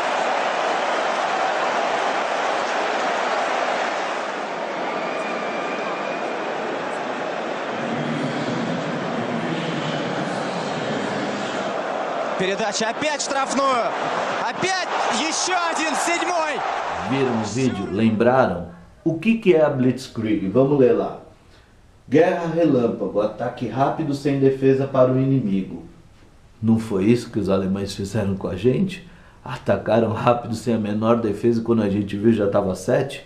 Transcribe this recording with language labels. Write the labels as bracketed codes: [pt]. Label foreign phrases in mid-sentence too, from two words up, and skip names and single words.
[ru] Передача опять в штрафную. Опять еще один, 7-й. [pt] Viram o vídeo? Lembraram? O que é a Blitzkrieg? Vamos ler lá. Guerra relâmpago, ataque rápido sem defesa para o inimigo. Não foi isso que os alemães fizeram com a gente? Atacaram rápido sem a menor defesa e quando a gente viu já estava 7?